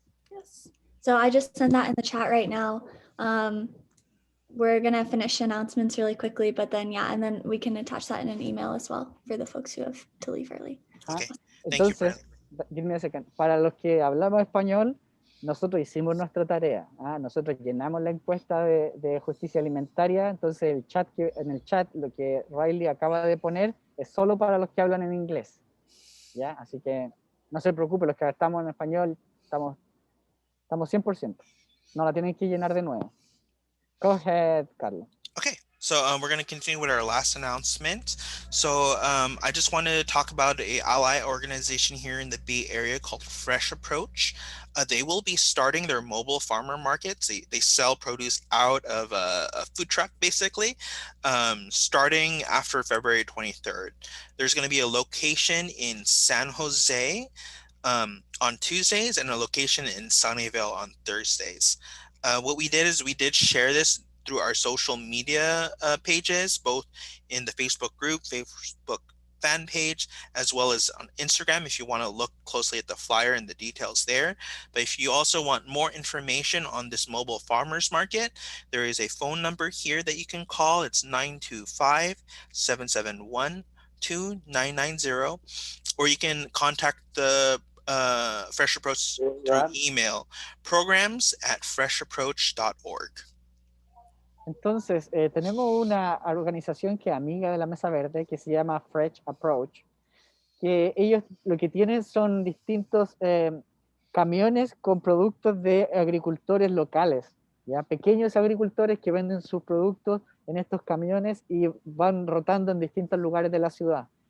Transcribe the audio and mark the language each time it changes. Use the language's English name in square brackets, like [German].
[English] Yes. So I just sent that in the chat right now. We're gonna finish announcements really quickly, but then and then we can attach that in an email as well for the folks who have to leave early. Okay. [Spanish] Entonces, [English] give me a second. [Spanish] Para los que hablamos español, nosotros hicimos nuestra tarea. Nosotros llenamos la encuesta de justicia alimentaria. Entonces en el chat lo que Riley acaba de poner es solo para los que hablan en inglés, ¿ya? Así que no se preocupe, los que estamos en español estamos 100%. No la tienen que llenar de nuevo. [English] Go ahead, Carlos. Okay, So we're going to continue with our last announcement. So I just wanted to talk about a ally organization here in the Bay Area called Fresh Approach. They will be starting their mobile farmer markets. They sell produce out of a food truck, basically, starting after February 23rd. There's going to be a location in San Jose on Tuesdays and a location in Sunnyvale on Thursdays. What we did is we did share this through our social media pages, both in the Facebook group, Facebook fan page, as well as on Instagram if you want to look closely at the flyer and the details there. But if you also want more information on this mobile farmers market, there is a phone number here that you can call. It's 925-771-2990, or you can contact the Fresh Approach through email, programs@freshapproach.org. [Spanish] Entonces, tenemos una organización que es amiga de la Mesa Verde, que se llama Fresh Approach, que ellos lo que tienen son distintos camiones con productos de agricultores locales, ¿ya? Pequeños agricultores que venden sus productos en estos camiones y van rotando en distintos lugares de la ciudad.